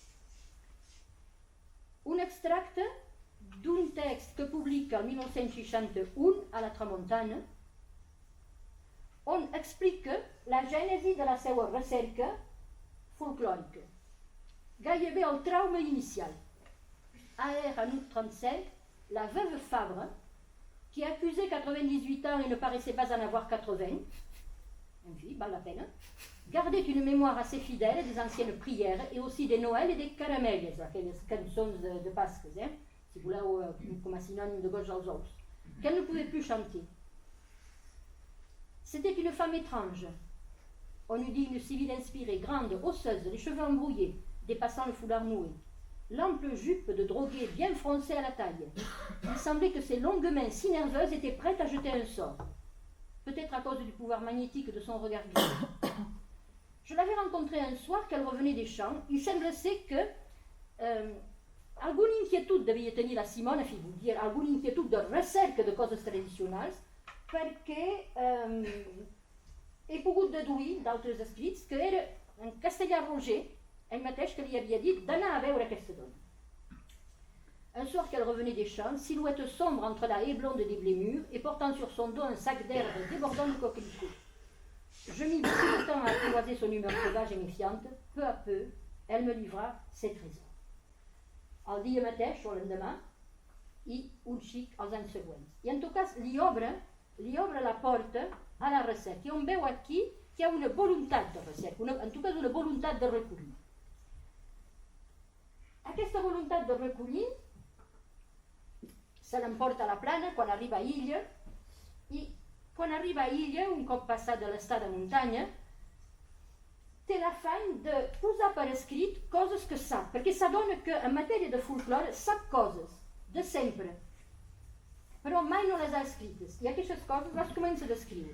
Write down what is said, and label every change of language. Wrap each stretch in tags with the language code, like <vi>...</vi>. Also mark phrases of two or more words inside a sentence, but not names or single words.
<ca>Un extracte d'un text que publica el 1961 a la Tramontana, on explica la gènesi de la seva recerca folclòrica. Gairebé el trauma inicial.</ca> <fr>En août 35, la veuve Fabre, qui accusait 98 ans et ne paraissait pas en avoir 80,</fr> <ca>en fi,</ca> <fr>val la peine, gardait une mémoire assez fidèle des anciennes prières et aussi des Noëls et des caramelles,</fr> <ca>aquelles cançons de Pasques, si voleu, com a synonyme de goig als ous,</ca> <fr>qu'elle ne pouvait plus chanter. C'était une femme étrange. On eût dit une civile inspirée, grande, osseuse, les cheveux embrouillés, dépassant le foulard noué. L'ample jupe de droguée bien froncée à la taille. Il semblait que ses longues mains si nerveuses étaient prêtes à jeter un sort. peut-être à cause du pouvoir magnétique de son regard glissant. Je l'avais rencontrée un soir qu'elle revenait des champs. Il semblait que</fr> <ca>alguna inquietud devia tenir la Simona, fi, vull dir, alguna inquietud de recerca de coses tradicionals, perquè he pogut deduir d'altres escrits que era en Castellà Roger, ell mateix que li havia dit d'anar a veure aquesta dona.</ca> <fr>Un soir qu'elle revenait des champs, silhouette sombre entre la haie blonde des blés mûrs et portant sur son dos un sac d'herbe débordant de coquelicots. Je mis beaucoup de temps à apprivoiser son humeur sauvage et méfiante. Peu à peu, elle me livra ses trésors.</fr> <ca>El dia mateix, o l'endemà, i un xic als anys següents. I en tot cas li obre la porta a la recerca. I on veu aquí que hi ha una voluntat de recerca, en tot cas una voluntat de recollir. Aquesta voluntat de recollir se l'emporta a la plana quan arriba a Illa, i quan arriba a Illa, un cop passat de l'estat de muntanya, té l'afany de posar per escrit coses que sap, perquè s'adona que en matèria de folklore sap coses, de sempre, però mai no les ha escrites, i aquestes coses les comença a descriure.</ca>